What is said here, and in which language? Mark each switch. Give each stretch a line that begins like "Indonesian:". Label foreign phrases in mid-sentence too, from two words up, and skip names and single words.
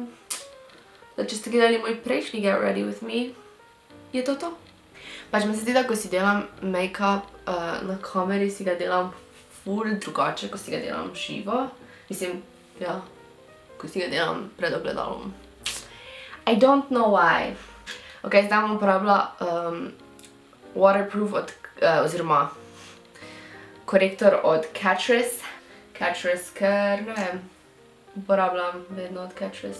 Slovenian: Če ste gledali moj prejšnji
English: Get Ready With Me,
Slovenian: je to to. Pač mi se zdi, da ko si delam make-up na kameri, si ga delam ful drugače, ko si ga delam živo. Mislim, ja, ko si ga delam pred ogledalom.
English: I don't know why.
Slovenian: Ok, zdaj bom uporabila waterproof oziroma korektor od Catrice. Catrice, ker ne vem, uporabljam vedno od Catrice.